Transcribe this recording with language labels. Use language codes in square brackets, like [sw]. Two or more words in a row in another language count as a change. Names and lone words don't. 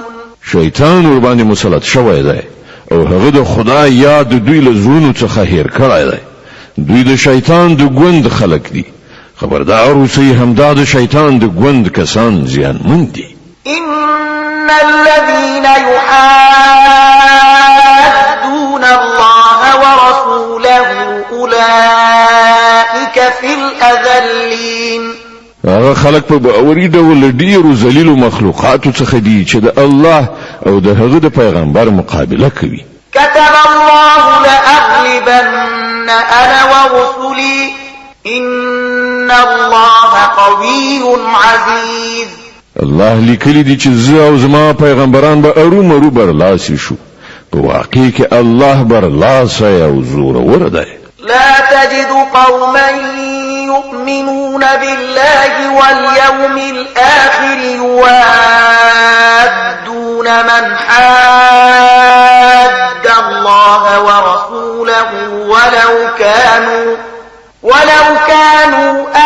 [ps] شیطان ور باندې مسلط شوی دی او هغه د خدای یاد دوی له زړونو څخه هیر کړی دی دوی د شیطان د ګوند خلق دي خبردار اوسئ همدا د شیطان د ګوند کسان زیانمن دي [ar] إن الذين يحادون الله ورسوله أولئك في الأذلين [ps] هغه خلق په باوري ډول ډیرو ذلیلو مخلوقاتو څخه دي چې د الله او د هغه د پیغمبر مقابله کوي [ar] كتب الله لأغلبن أنا ورسلي إن الله قوي عزيز [ps] الله لیکلی دي چې زه او زما پیغمبران به ارومرو برلاسي شو په واقع کې الله برلاسه او زورور دی [ar] لا تجد قوما يؤمنون بالله واليوم الآخر يوادون من حاد الله ورسوله ولو كانوا